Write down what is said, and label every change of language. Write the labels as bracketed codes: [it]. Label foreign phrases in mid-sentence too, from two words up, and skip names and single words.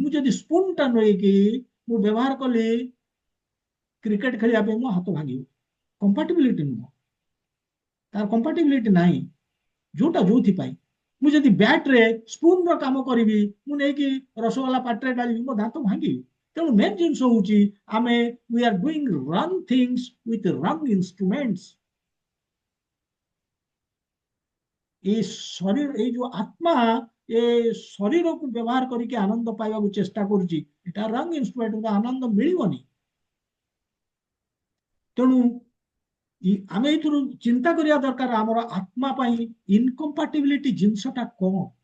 [or] ମୁଁ ଯଦି ସ୍ପୁନ ଟା ନେଇକି ମୁଁ ବ୍ୟବହାର କଲି କ୍ରିକେଟ ଖେଳିବା ପାଇଁ, ମୋ ହାତ ଭାଙ୍ଗିବ। କମ୍ପାଟିବିଲିଟି ନୁହଁ, ତାର କମ୍ପାଟିବିଲିଟି ନାହିଁ ଯୋଉଟା ଯୋଉଥିପାଇଁ। ମୁଁ ଯଦି ବ୍ୟାଟରେ ସ୍ପୁନ ର କାମ କରିବି, ମୁଁ ନେଇକି ରସଗୋଲା ପାଟିରେ ଡାଳିବି, ମୋ ଦାନ୍ତ ଭାଙ୍ଗିବି। ତେଣୁ ମେନ୍ ଜିନିଷ ହଉଛି, ଆମେ [en] we are doing wrong things with wrong instruments। [or] এই ଶରୀର, ଏଇ ଯୋଉ ଆତ୍ମା ଏ ଶରୀରକୁ ବ୍ୟବହାର କରିକି ଆନନ୍ଦ ପାଇବାକୁ ଚେଷ୍ଟା କରୁଛି, ଏଟା [en] wrong instrument, [or] ଆନନ୍ଦ ମିଳିବନି। ତେଣୁ ଆମେ ଏଇଥିରୁ ଚିନ୍ତା କରିବା ଦରକାର, ଆମର ଆତ୍ମା ପାଇଁ ଇନକମ୍ପାଟିବିଲିଟି ଜିନିଷଟା କଣ?